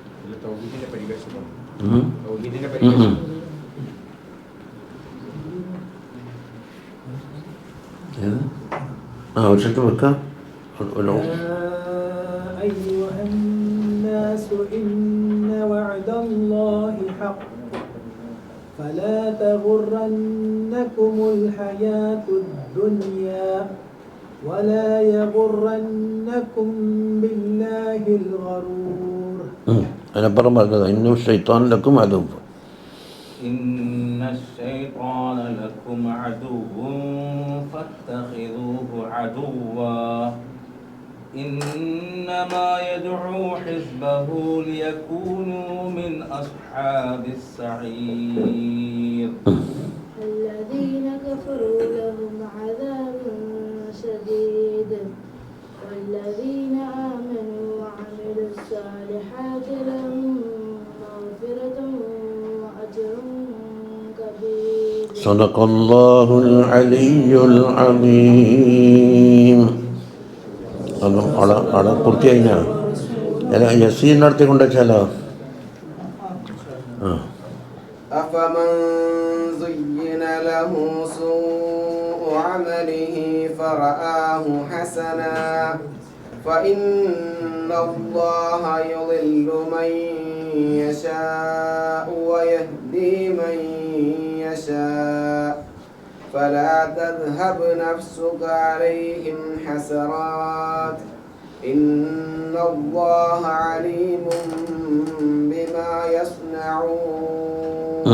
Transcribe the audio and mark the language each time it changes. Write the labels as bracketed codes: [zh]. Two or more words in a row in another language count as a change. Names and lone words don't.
[ml] തൗഹീദിന്റെ പരിഭാഷ ഉം. തൗഹീദിന്റെ ഉം. പരിഭാഷ ഉം. ഏത്? ആവശ്യത്തിൽ വെക്കാം ഒരു [ar] يا أيها الناس إن وعد الله حق فلا تغرنكم الحياة الدنيا ولا يغرنكم بالله الغرور. [ml] അതിനപ്പുറം പറഞ്ഞത് [ar] إن الشيطان لكم [ml] അതും [ar] إن الشيطان لكم عدو فاتخذوه عدوا إنما يدعو حزبه ليكونوا من أصحاب السعير. الذين كفروا لهم عذاب شديد والذين آمنوا وعملوا الصالحات لهم مغفرة وأجر كبير. صدق الله العلي العظيم. [ml] അതും അവിടെ പൂർത്തിയായിനാ യസീറിൻ്റെ അടുത്ത് കൊണ്ടുവച്ചാലോ [ar] أفمن زين له سوء عمله فرآه حسنا فإن الله يضل من يشاء ويهدي من يشاء فلا تذهب نفسك عليهم حسرات إن الله عليم بما يصنعون.